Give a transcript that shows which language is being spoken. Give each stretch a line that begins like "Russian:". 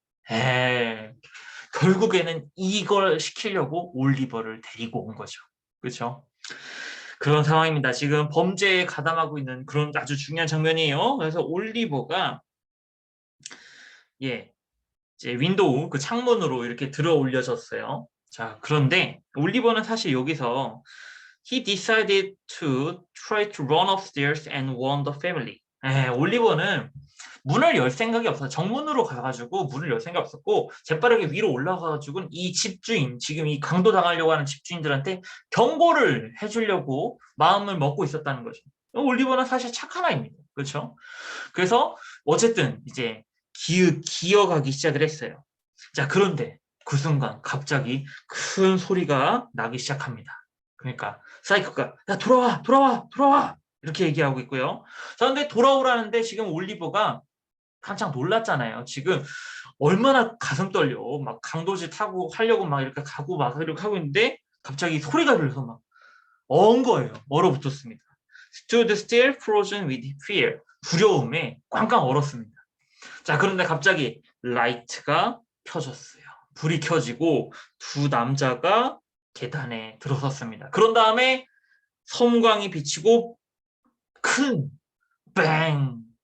Korean: 에이, 결국에는 이걸 시키려고 올리버를 데리고 온 거죠. 그렇죠? 그런 상황입니다. 지금 범죄에 가담하고 있는 그런 아주 중요한 장면이에요. 그래서 올리버가 이제 윈도우 그 창문으로 이렇게 들어 올려졌어요. 자, 그런데 올리버는 사실 여기서
English: he decided to try to run upstairs and warn the family.
Korean: 올리버는 문을 열 생각이 없어요. 정문으로 가가지고 문을 열 생각이 없었고 재빠르게 위로 올라가가지고 이 집주인, 지금 이 강도 당하려고 하는 집주인들한테 경고를 해주려고 마음을 먹고 있었다는 거죠. 올리버는 사실 착한 아이입니다. 그렇죠? 그래서 어쨌든 이제 기어가기 시작을 했어요. 자, 그런데 그 순간 갑자기 큰 소리가 나기 시작합니다. 그러니까 사이코가 야, 돌아와 이렇게 얘기하고 있고요. 자, 근데 돌아오라는데 지금 올리버가 깜짝 놀랐잖아요. 지금 얼마나 가슴 떨려. 막 강도질 타고 하려고 막 이렇게 가고 막 이렇게 하고 있는데 갑자기 소리가 들려서 막 거예요. 얼어붙었습니다.
English: Stood still frozen with fear.
Korean: 두려움에 꽝꽝 얼었습니다. 자, 그런데 갑자기 라이트가 켜졌어요. 불이 켜지고 두 남자가 계단에 들어섰습니다. 그런 다음에 섬광이 비치고 큰 뱅!